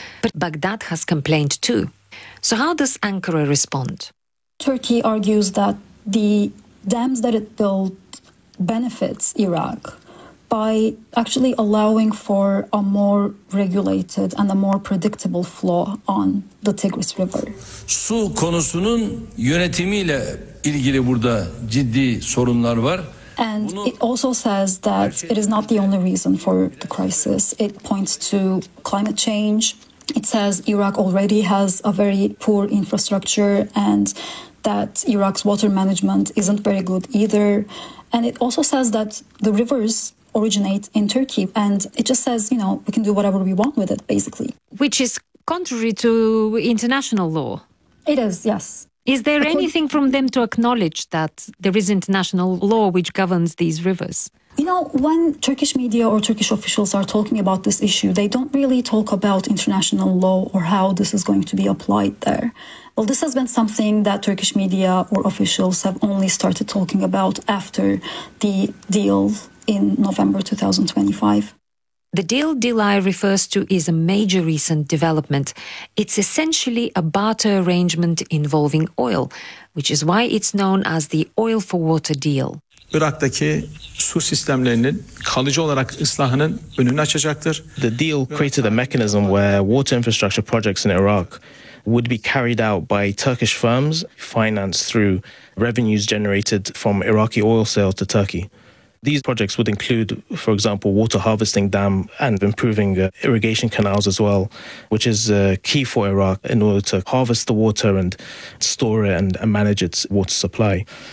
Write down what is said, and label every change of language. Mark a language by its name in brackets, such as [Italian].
[English] But Baghdad has complained too. So how does Ankara respond? Turkey argues that the dams that it built benefits Iraq by actually allowing for a more regulated and a more predictable flow on the Tigris River. [Turkish] Su konusunun yönetimiyle ilgili burada ciddi sorunlar var. [English] And it also says that it is not the only reason for the crisis. It points to climate change. It says Iraq already has a very poor infrastructure and that Iraq's water management isn't very good either. And it also says that the rivers originate in Turkey. And it just says, you know, we can do whatever we want with it, basically. Which is contrary to international law. It is, yes. Is there anything from them to acknowledge that there is international law which governs these rivers? You know, when Turkish media or Turkish officials are talking about this issue, they don't really talk about international law or how this is going to be applied there. Well, this has been something that Turkish media or officials have only started talking about after the deal in November 2025. The deal Delay refers to is a major recent development. It's essentially a barter arrangement involving oil, which is why it's known as the Oil for Water Deal. [Turkish] Irak'taki su sistemlerinin kalıcı olarak ıslahının önünü açacaktır. [English] The deal created a mechanism where water infrastructure projects in Iraq would be carried out by Turkish firms financed through revenues generated from Iraqi oil sales to Turkey. These projects would include, for example, water harvesting dam and improving irrigation canals as well, which is key for Iraq in order to harvest the water and store it and manage its water supply.